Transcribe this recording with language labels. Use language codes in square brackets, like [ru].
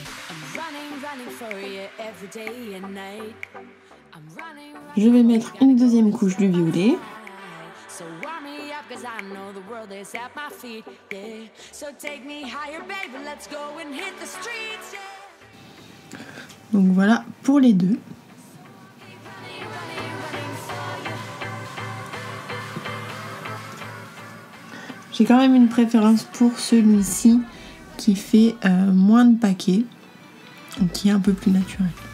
[en] I'm running for you every day and night. I'm running [fr] Je vais mettre une deuxième couche du violet. [en] so warm me up 'cause I know the world is at my feet. Yeah, so take me higher, baby. Let's go and hit the streets. Yeah. [fr] Donc voilà pour les deux. J'ai quand même une préférence pour celui-ci qui fait moins de paquets, donc qui est un peu plus naturel.